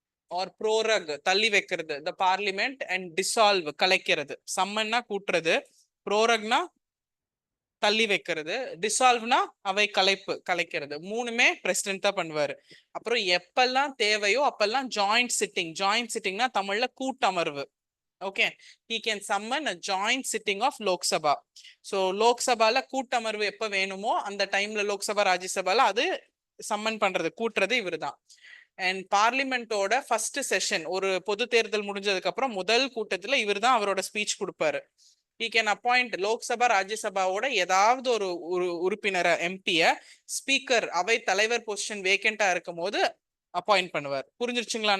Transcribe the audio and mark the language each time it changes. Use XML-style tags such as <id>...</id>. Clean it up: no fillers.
<en>or prorogue</en> <ta>தள்ளி வைக்கிறது,</ta> <en>The parliament. And dissolve</en> <ta>கலைக்கிறது. சம்மன்னா கூட்டுறது, ப்ரோரக்னா தள்ளி வைக்கிறது, டிசால்வ்னா அவை கலைக்கிறது. மூணுமே பிரசிடென்ட் தான் பண்ணுவாரு. அப்புறம் எப்பெல்லாம் தேவையோ அப்பெல்லாம் ஜாயிண்ட் சிட்டிங்னா தமிழ்ல கூட்டமர்வு.</ta> <en>Okay, he can summon a joint sitting of Lok Sabha.</en> <ta>So லோக்சபால கூட்டமர்வு எப்ப வேணுமோ அந்த டைம்ல லோக்சபா ராஜ்யசபால அது சம்மன் பண்றது, கூட்டுறது இவருதான். அண்ட் பார்லிமெண்டோட ஃபர்ஸ்ட் செஷன், ஒரு பொது தேர்தல் முடிஞ்சதுக்கு அப்புறம் முதல் கூட்டத்துல இவர் தான் அவரோட ஸ்பீச் கொடுப்பாரு.</ta> <en>he can appoint</en> <ta>லோக்சபா ராஜ்யசபாவோட ஏதாவது ஒரு உறுப்பினரை, எம்பிய ஸ்பீக்கர், அவை தலைவர் பொசிஷன் வேக்கண்டா இருக்கும் போது அப்பாயிண்ட் பண்ணுவார். புரிஞ்சிருச்சுங்களா?</ta>